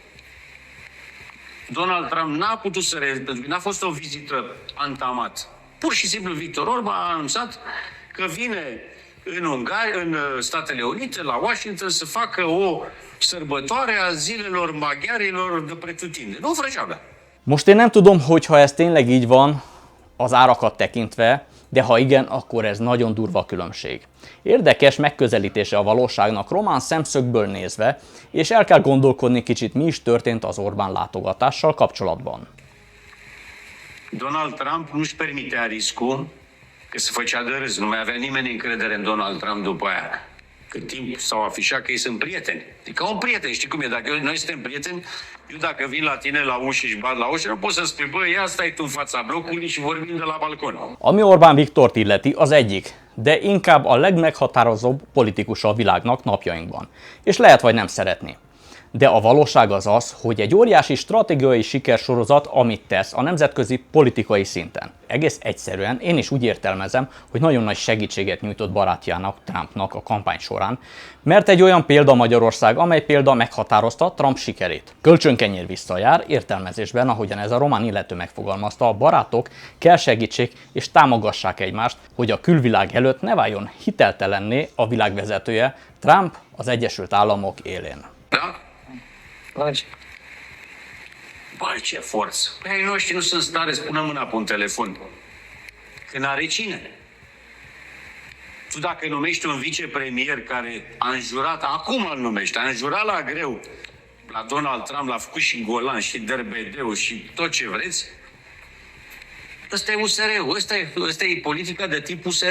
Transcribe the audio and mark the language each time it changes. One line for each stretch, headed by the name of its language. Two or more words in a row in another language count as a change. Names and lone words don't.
Romanian: Donald Trump n-a putut să pentru că n-a fost o vizită antamat. Pur și simplu Victor Orban a anunțat că vine în Ungaria, în Statele Unite, la Washington, să facă o sărbătoare a zilelor maghiarilor de pretutindeni. Nu frăceavă.
Hungarian: Most én nem tudom, hogy ha ez tényleg így van, az árakat tekintve, de ha igen, akkor ez nagyon durva különbség. Érdekes megközelítése a valóságnak román szemszögből nézve, és el kell gondolkodni kicsit, mi is történt az Orbán látogatással kapcsolatban.
Romanian: Donald Trump nu-și permitea riscul că se făcea de râs. Nu mai avea nimeni încredere în Donald Trump după aia. Cât timp s-au afișat că ei sunt prieteni. E ca un prieten, știi cum e? Dacă noi suntem prieteni, eu dacă vin la tine la ușă și bat la ușă, nu poți să spui, bă, ia stai tu în fața blocului și vorbim de la balcon.
Hungarian: Ami Orbán Viktort illeti, az egyik, de inkább a legmeghatározóbb politikus a világnak napjainkban. És lehet vagy nem szeretni. De a valóság az az, hogy egy óriási stratégiai sikersorozat, amit tesz a nemzetközi politikai szinten. Egész egyszerűen én is úgy értelmezem, hogy nagyon nagy segítséget nyújtott barátjának, Trumpnak a kampány során, mert egy olyan példa Magyarország, amely példa meghatározta Trump sikerét. Kölcsönkenyér visszajár, értelmezésben, ahogyan ez a román illető megfogalmazta, a barátok kell segítsék és támogassák egymást, hogy a külvilág előtt ne váljon hiteltelenné a világvezetője, Trump az Egyesült Államok élén.
Romanian: Da? Logic. Băi, ce forță! Păi ai noștri nu sunt în stare să pună mâna pe un telefon. Că n-are cine. Tu dacă numești un vicepremier care a înjurat, acum îl numești, a înjurat la greu la Donald Trump, l-a făcut și Golan și Derbedeu și tot ce vreți, ăsta e USR-ul, ăsta e politica de tip USR.